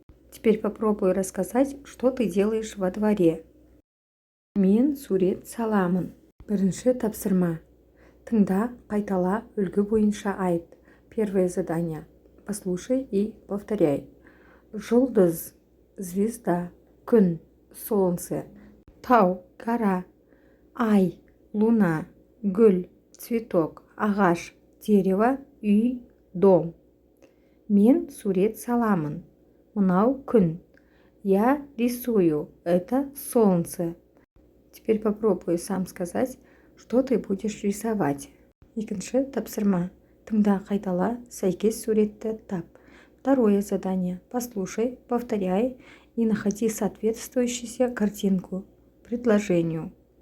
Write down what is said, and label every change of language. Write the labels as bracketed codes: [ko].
[ru] Теперь попробуй рассказать, что ты делаешь во дворе. [kk] Мен сурет саламын. Бірінші тапсырма. Тыңда, қайтала, үлгі бойынша айт. [ru] Первое задание. Послушай и повторяй. Жұлдыз, звезда, күн, солнце, тау, гора, ай, луна, гүл, цветок, ағаш, дерево, үй, дом. [kk] Мен сурет саламын. Мынау күн. [ru] Я рисую. Это солнце. Теперь попробуй сам сказать, что ты будешь рисовать. [kk] Екінші тапсырма. Тыңда, қайтала, сәйкес суретті тап. [ru] Второе задание. Послушай, повторяй и находи соответствующую картинку предложению.